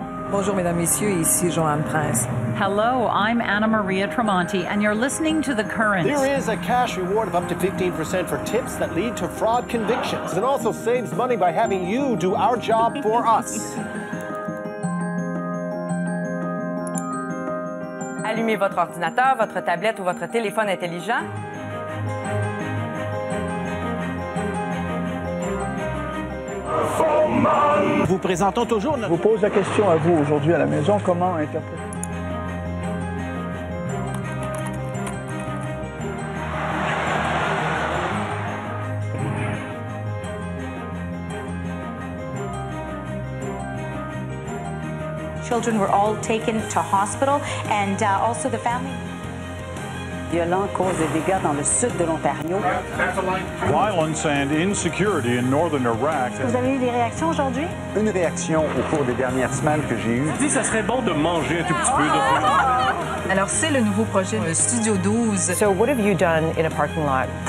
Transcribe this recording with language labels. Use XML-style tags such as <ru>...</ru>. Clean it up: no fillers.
<fr>Bonjour, mesdames, messieurs, ici Joanne Prince.</fr> <en>Hello, I'm Anna Maria Tremonti, and you're listening to The Current. There is a cash reward of up to 15% for tips that lead to fraud convictions. It also saves money by having you do our job for us.</en> <fr>Allumez votre ordinateur, votre tablette ou votre téléphone intelligent. Vous présentons toujours Je vous pose la question à vous aujourd'hui à la maison, comment interpréter?</fr> <en>Children were all taken to hospital, and also the family.</en> <fr>Violents causent des dégâts dans le sud de l'Ontario.</fr> <en>Violence and insecurity in northern Iraq.</en> <fr>Vous avez eu des réactions aujourd'hui? Une réaction au cours des dernières semaines que j'ai eues. Ça serait bon de manger un tout petit peu. Alors, c'est le nouveau projet Studio 12.</fr> <en>So what have you done in a parking lot?</en>